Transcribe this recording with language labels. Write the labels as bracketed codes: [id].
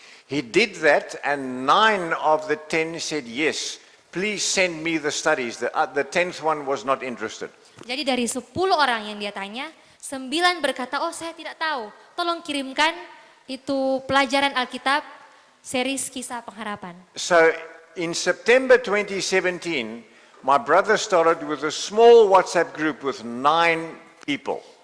[en] He did that and 9 of the 10 said yes. Please send me the studies. The 10th one was not interested. [id] Jadi dari 10 orang yang dia tanya, 9 berkata, oh saya tidak tahu, tolong kirimkan itu pelajaran Alkitab, series kisah pengharapan. [en] So in September 2017, my brother started with a small WhatsApp group with 9 people.